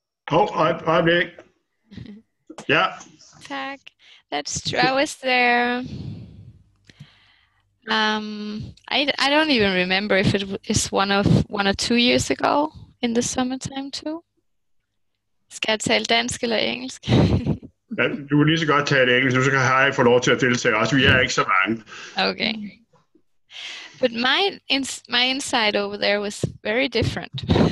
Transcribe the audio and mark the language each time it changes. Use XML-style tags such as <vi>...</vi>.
<da>Øjeblik.</da> <en>Yeah. Tak. That's true. I was there. I don't even remember if it is 1 or 2 years ago in the summertime too.</en> <da>Skal jeg tale dansk eller engelsk? Ja, du kan lige så godt tale engelsk, så kan Harry få lov til at deltage også. Vi er ikke så mange.</da> <en>Okay. But my insight over there was very different.</en>